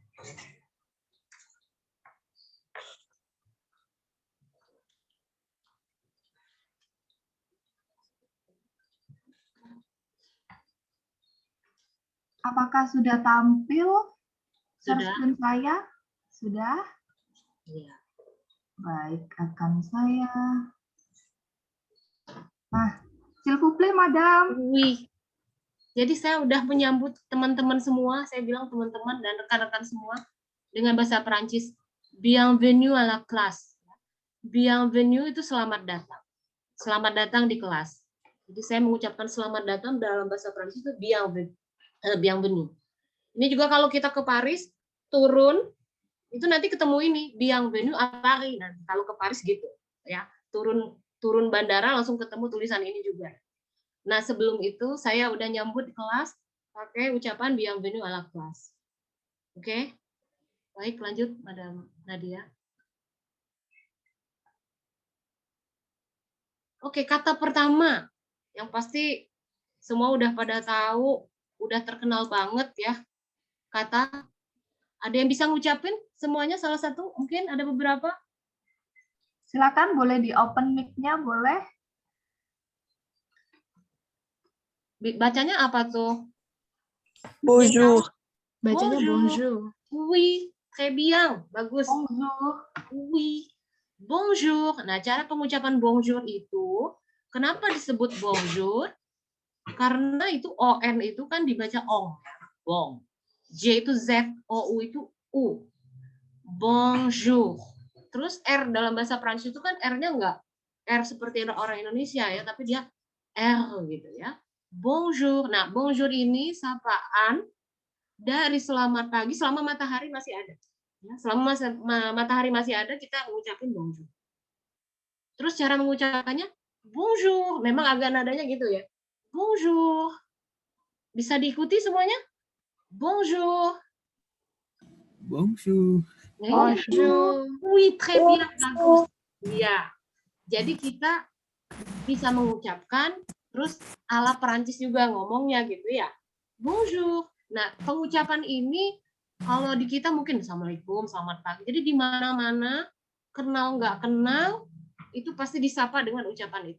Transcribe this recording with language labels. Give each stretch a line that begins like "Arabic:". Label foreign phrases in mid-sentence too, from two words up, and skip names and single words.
Indonesian: Apakah sudah tampil share Sudah? screen saya? Sudah? Iya. Baik, akan saya. Nah,
French: s'il vous plaît, Madam.
Indonesian: Wih. Jadi saya udah menyambut teman-teman semua, saya bilang teman-teman dan rekan-rekan semua dengan bahasa Perancis,
French: bienvenue à la classe.
Indonesian: Bienvenue itu selamat datang. Selamat datang di kelas. Jadi saya mengucapkan selamat datang dalam bahasa Perancis itu bienvenue. Ini juga kalau kita ke Paris, turun, itu nanti ketemu ini,
French: bienvenue à Paris.
Indonesian: Nanti kalau ke Paris gitu, ya turun bandara langsung ketemu tulisan ini juga. Nah, sebelum itu saya udah nyambut di kelas pakai ucapan
French: bienvenue à la classe.
Indonesian: Oke? Baik, lanjut Madam Nadia. Oke, kata pertama yang pasti semua udah pada tahu, udah terkenal banget ya. Kata, ada yang bisa ngucapin semuanya salah satu? Mungkin ada beberapa? Silakan boleh di
English: open mic-
Indonesian: nya, boleh? Bacanya apa tuh? Bonjour. Bacanya bonjour.
French: Oui, très bien.
Indonesian: Bagus. Bonjour.
French: Oui. Bonjour.
Indonesian: Nah, cara pengucapan bonjour itu, kenapa disebut bonjour? Karena itu on itu kan dibaca ong. Bong. J itu Z, O U itu U. Bonjour. Terus R dalam bahasa Prancis itu kan R-nya enggak R seperti orang Indonesia ya, tapi dia R gitu ya. Bonjour. Nah, bonjour ini sapaan dari selamat pagi selama matahari masih ada. Ya, selama matahari masih ada kita mengucapkan bonjour. Terus cara mengucapkannya bonjour, memang agak nadanya gitu ya. Bonjour. Bisa diikuti semuanya? Bonjour. Bonjour.
French: Bonjour. Oui, très bien,
Indonesian: bagus. Iya. Jadi kita bisa mengucapkan terus ala Perancis juga ngomongnya gitu ya. Bonjour. Nah, pengucapan ini kalau di kita mungkin Assalamualaikum, selamat pagi. Jadi di mana-mana, kenal nggak kenal, itu pasti disapa dengan ucapan itu.